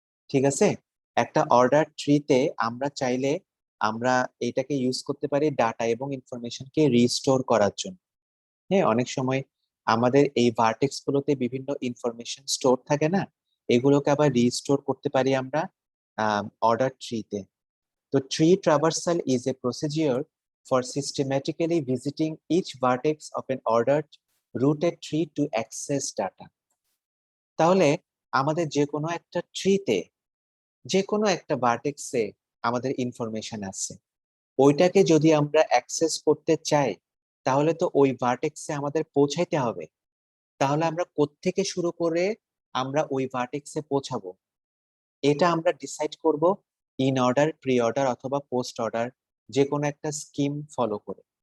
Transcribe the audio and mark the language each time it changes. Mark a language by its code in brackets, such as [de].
[bn] ঠিক আছে, একটা অর্ডার ট্রিতে আমরা চাইলে আমরা এটাকে ইউজ করতে পারি ডাটা এবং ইনফরমেশনকে রিস্টোর করার জন্য। হ্যাঁ, অনেক সময় আমাদের এই ভার্টেক্স গুলোতে বিভিন্ন ইনফরমেশন স্টোর থাকে না, এগুলোকে আবার রিস্টোর করতে পারি আমরা অর্ডার ট্রিতে। [en] তো tree traversal is a procedure for systematically visiting each vertex of an ordered rooted tree to access data. [bn] তাহলে আমাদের যে কোনো একটা ট্রিতে যে কোনো একটা ভার্টেক্সে আমাদের ইনফরমেশন আছে, ওইটাকে যদি আমরা অ্যাক্সেস করতে চাই তাহলে তো ওই ভার্টেক্সে আমাদের পৌঁছাইতে হবে। তাহলে আমরা কোত্থেকে শুরু করে আমরা ওই ভার্টেক্সে পৌঁছাবো, এটা আমরা ডিসাইড করব ইন অর্ডার, প্রি অর্ডার অথবা পোস্ট অর্ডার, যে কোনো একটা স্কিম ফলো করে।